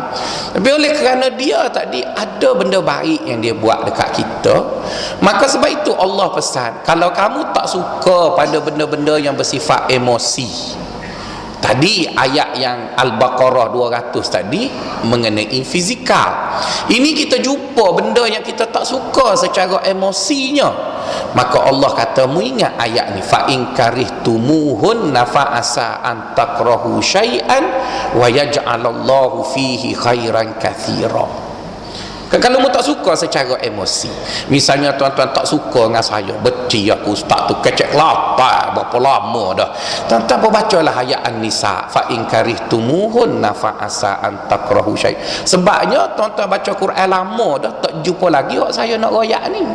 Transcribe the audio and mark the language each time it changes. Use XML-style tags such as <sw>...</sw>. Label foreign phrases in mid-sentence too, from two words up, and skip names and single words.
<ms>Tapi oleh kerana dia tadi ada benda baik yang dia buat dekat kita, maka sebab itu Allah pesan, kalau kamu tak suka pada benda-benda yang bersifat emosi, tadi ayat yang Al-Baqarah 200 tadi mengenai fizikal, ini kita jumpa benda yang kita tak suka secara emosinya, maka Allah kata, mu ingat ayat ni,</ms> <ar>فإن كرهتموهن فعسى أن تكرهوا شيئا ويجعل الله فيه خيرا كثيرا.</ar> <ms>Kalau mu tak suka secara emosi, misalnya tuan-tuan tak suka dengan saya, beci aku ustaz tu kecek kelapa berapa lama dah, tuan-tuan berbacalah ayat An-Nisa,</ms> <ar>فإن كرهتموهن فعسى أن تكرهوا شيئا'.</ar> <ms>Sebabnya tuan-tuan baca Quran lama dah tak jumpa lagi wak saya nak royak ni.</ms>